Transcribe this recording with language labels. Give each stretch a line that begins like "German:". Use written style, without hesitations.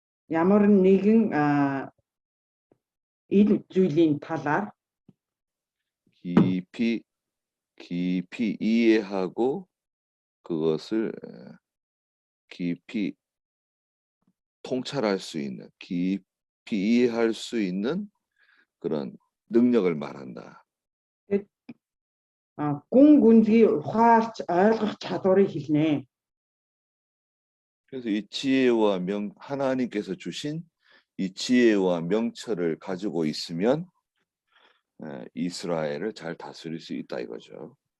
Mongolian: ямар нэгэн ил зүйлийн талаар
Korean: 깊이 이해하고 그것을 깊이 통찰할 수 있는, 깊이 이해할 수 있는 그런 능력을 말한다.
Mongolian: гүн гүнзгий ухаарч ойлгох чадварыг хэлнэ.
Korean: 그래서 이 지혜와 하나님께서 주신 이 지혜와 명철을 가지고 있으면 이스라엘을 잘 다스릴 수 있다 이거죠.